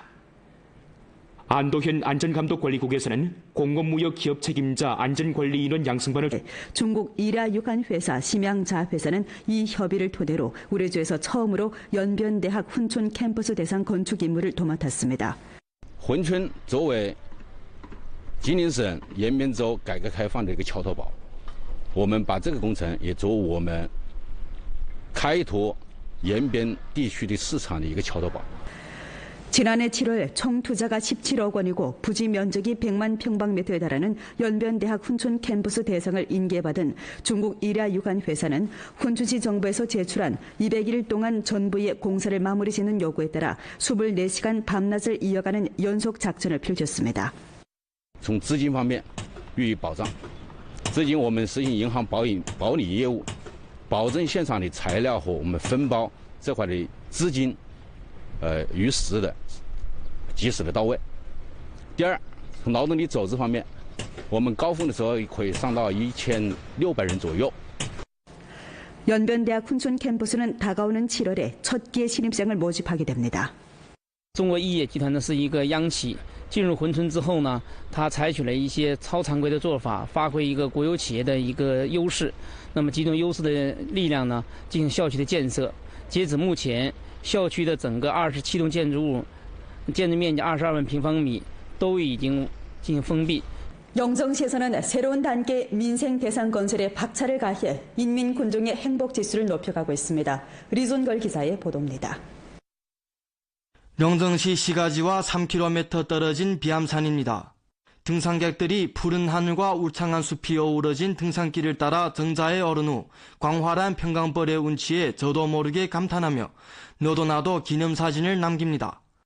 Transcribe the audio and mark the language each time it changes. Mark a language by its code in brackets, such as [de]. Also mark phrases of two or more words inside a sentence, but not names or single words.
[ko] 안도현 안전감독관리국에서는 공공무역 기업 책임자 안전관리인원 양성반을 중국 일야유관 회사 심양자 회사는 이 협의를 토대로 우레주에서 처음으로 연변대학 훈촌 캠퍼스 대상 건축 임무를 도맡았습니다. [zh] 珲春作为吉林省延边州改革开放的一个桥头堡，我们把这个工程也作为我们开拓延边地区的市场的一个桥头堡。 [ko] 지난해 7월 총 투자가 17억 원이고 부지 면적이 100만 평방미터에 달하는 연변대학 훈촌 캠퍼스 대상을 인계받은 중국 일야유관 회사는 훈춘시 정부에서 제출한 200일 동안 전부의 공사를 마무리 짓는 요구에 따라 24시간 밤낮을 이어가는 연속 작전을 펼쳤습니다. [zh] 从资金方面予以保障，资金我们实行银行保理业务，保证现场的材料和我们分包这块的资金。与时的、及时的到位。第二，从劳动力走资方面，我们高峰的时候可以上到1600人左右。 [ko] 연변대학 훈촌 캠퍼스는 다가오는 7월에 첫 기의 신입생을 모집하게 됩니다. [zh] 中国亿业集团呢是一个央企，进入珲春之后呢，它采取了一些超常规的做法，发挥一个国有企业的一个优势。那么集中优势的力量呢，进行校区的建设。截止目前。校区的整个27栋建筑物，建筑面积22万平方米，都已经进行封闭。 [ko] 영정시에서는 새로운 단계 민생 대상 건설에 박차를 가해 인민 군중의 행복 지수를 높여가고 있습니다. 리존걸 기자의 보도입니다. 영정시 시가지와 3km 떨어진 비암산입니다. 등산객들이 푸른 하늘과 울창한 숲이 어우러진 등산길을 따라 정자에 오른 후 광활한 평강벌의 운치에 저도 모르게 감탄하며 너도 나도 기념사진을 남깁니다.